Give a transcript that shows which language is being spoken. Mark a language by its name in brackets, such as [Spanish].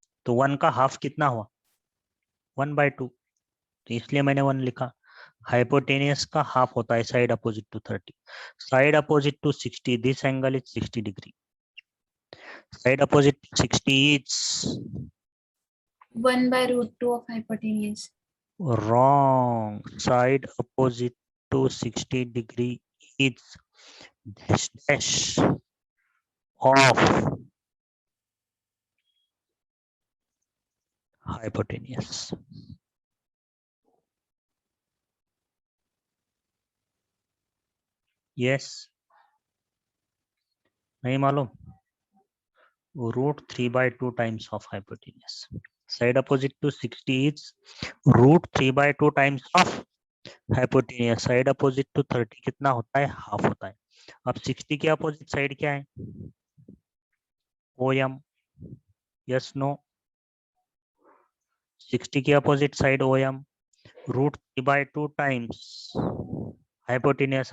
[Hindi] तो 1 का हाफ कितना हुआ, 1/2। तो इसलिए मैंने 1 लिखा। [English] hypotenuse [Hindi] का हाफ होता है [English] Side opposite to 30, side opposite to 60, this angle is 60 degree, side opposite to 60 is 1/√2 of hypotenuse. wrong, side opposite to 60 degree is dash dash of hypotenuse. [Hindi] Yes, नहीं मालूम? [English] √3/2 times of hypotenuse. Side opposite to 60 is √3/2 times of hypotenuse. Side opposite to 30 [Hindi] कितना होता है? Half होता है. अब 60 के opposite side क्या है? [English] OM. Yes no? [Hindi] 60 के opposite side OM. [English] √3/2 times hypotenuse.